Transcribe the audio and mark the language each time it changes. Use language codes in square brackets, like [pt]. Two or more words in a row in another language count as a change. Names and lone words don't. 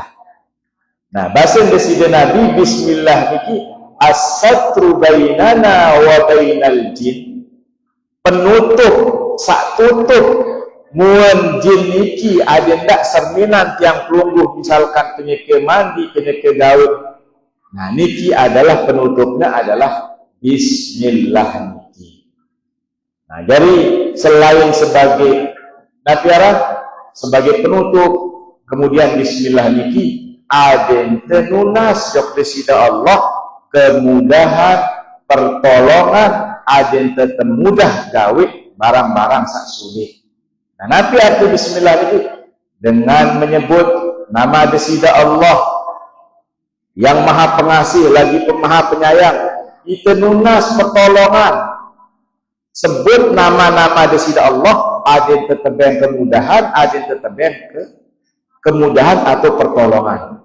[id] Nah, bahasa desida Nabi bismillah niki [ar] as-satru bainana wa bainal jin, [id] penutup [sas] sak tutup muan jin niki ada ndak serminan tiang pelungguh, [id] misalkan [sas] kenyeke mandi, kenyeke gawe. [id] Nah, niki adalah penutupnya adalah bismillah niki. Nah, jadi selain sebagai nafiarah, sebagai penutup, kemudian bismillah niki [sas] ada tenunas jok desida [id] Allah kemudahan, pertolongan, [sas] ada temudah gawe [id] barang-barang sak sulit. Nah, nanti arti bismillah itu dengan menyebut nama desida Allah yang maha pengasih lagi maha penyayang, itu nunas pertolongan. Sebut nama-nama desida Allah, ada teteben kemudahan, ada teteben kemudahan atau pertolongan.